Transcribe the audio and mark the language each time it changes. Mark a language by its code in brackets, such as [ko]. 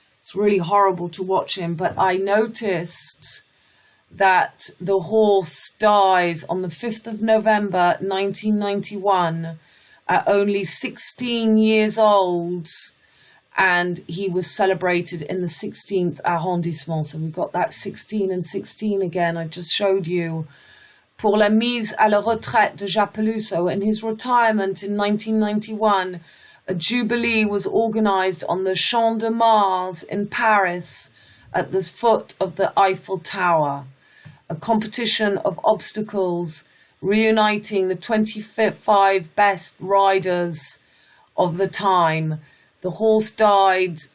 [en] It's really horrible to watch him. But I noticed that the horse dies on the 5th of November, 1991, at only 16 years old. And he was celebrated in the 16th arrondissement. So we got that 16 and 16 again. I just showed you. [fr] Pour la mise à la retraite de Japelou. [en] So in his retirement in 1991, a jubilee was organized on the Champ de Mars in Paris at the foot of the Eiffel Tower. A competition of obstacles reuniting the 25 best riders of the time. The horse died